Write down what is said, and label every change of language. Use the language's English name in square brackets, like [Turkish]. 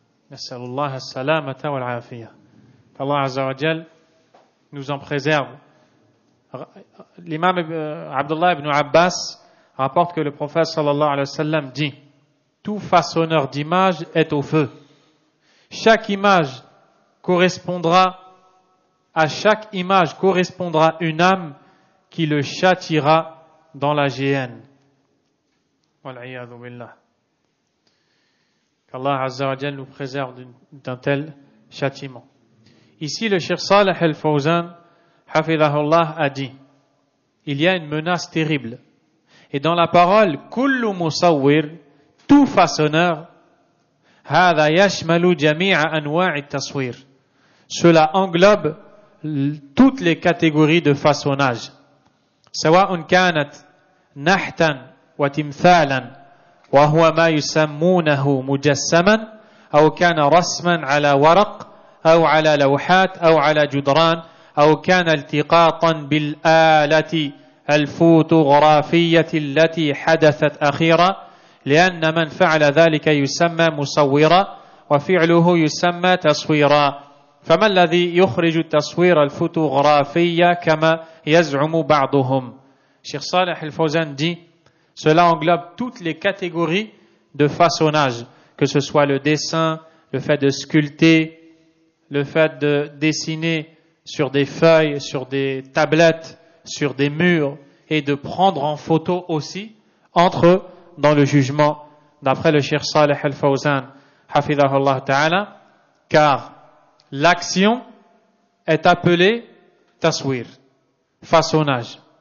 [Arabic] نسأل الله السلامة والعافية. [French] Allah Azza wa Jal nous en préserve. L'imam Abdullah ibn Abbas rapporte que le prophète sallallahu alayhi wa sallam dit: tout façonneur d'image est au feu. Chaque image correspondra une âme qui le châtiera dans la géhenne. Wal-'iyadhu billah. Qu'Allah Azza wa Jal nous préserve d'un tel châtiment. Ici, le Cheikh Salih al-Fawzan, hafidhahullah, a dit: il y a une menace terrible. Et dans la parole, [Arabic] kullu musawwir, [French] tout façonneur, [Arabic] hadha yashmalu jami'a anwa'i at-taswir. [French] Cela englobe toutes les catégories de façonnage. [Arabic] Sawa'un kanat nahtan wa timthalan wa huwa ma yusammunahu mujassaman aw kana rasman ala waraq أو على لوحات أو على جدران أو كان التقاطا بالآلة الفوتوغرافية التي حدثت أخيرا لأن من فعل ذلك يسمى مصورا وفعله يسمى تصويرا فما الذي يخرج التصوير الفوتوغرافي كما يزعم بعضهم. [French] Cheikh Salih al-Fawzan dit: cela englobe toutes les catégories de façonnage, que ce soit le dessin, le fait de sculpter, le fait de dessiner sur des feuilles, sur des tablettes, sur des murs, et de prendre en photo aussi, entre dans le jugement, d'après le Cheikh Salih al-Fawzan, hafidhahullah ta'ala, car l'action est appelée taswir, façonnage.